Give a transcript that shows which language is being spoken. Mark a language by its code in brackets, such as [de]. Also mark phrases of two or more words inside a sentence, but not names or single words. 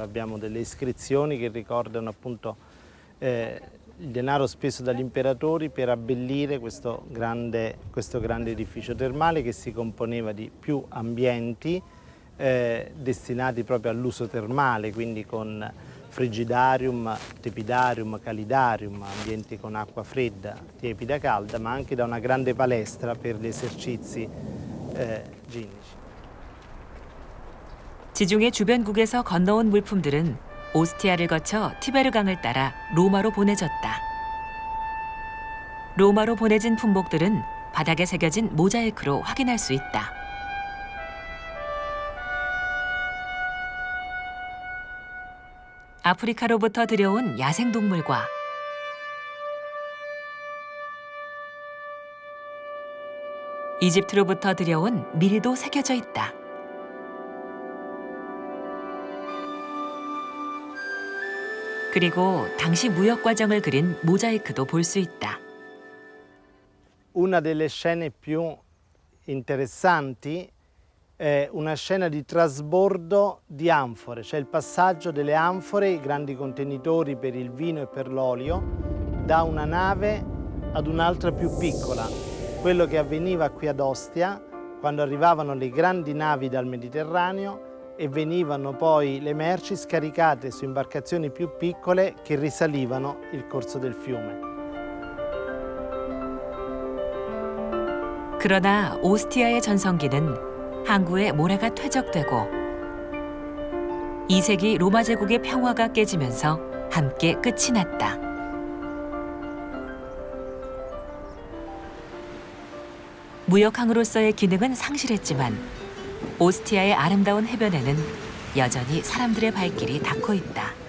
[it] Abbiamo delle iscrizioni che ricordano appunto il denaro speso dagli imperatori per abbellire questo grande edificio termale che si componeva di più ambienti destinati proprio all'uso termale, quindi con frigidarium, tepidarium, calidarium, ambienti con acqua fredda, tiepida, calda, ma anche da una grande palestra per gli esercizi ginnici. [ko] 지중해 주변국에서 건너온 물품들은 오스티아를 거쳐 티베르강을 따라 로마로 보내졌다. 로마로 보내진 품목들은 바닥에 새겨진 모자이크로 확인할 수 있다. 아프리카로부터 들여온 야생동물과 이집트로부터 들여온 밀도 새겨져 있다. 그리고 당시 무역 과정을 그린 모자이크도 볼 수 있다. [it] Una delle scene più interessanti è una scena di trasbordo di anfore, cioè il passaggio delle anfore, i grandi contenitori per il vino e per l'olio, da una nave ad un'altra più piccola. Quello che avveniva qui ad Ostia, quando arrivavano le grandi navi dal Mediterraneo e venivano poi le merci scaricate su imbarcazioni più piccole che risalivano il corso del fiume. [ko] 그러나 오스티아의 전성기는 항구의 모래가 퇴적되고 2세기 로마 제국의 평화가 깨지면서 함께 끝이 났다. 무역항으로서의 기능은 상실했지만 오스티아의 아름다운 해변에는 여전히 사람들의 발길이 닿고 있다.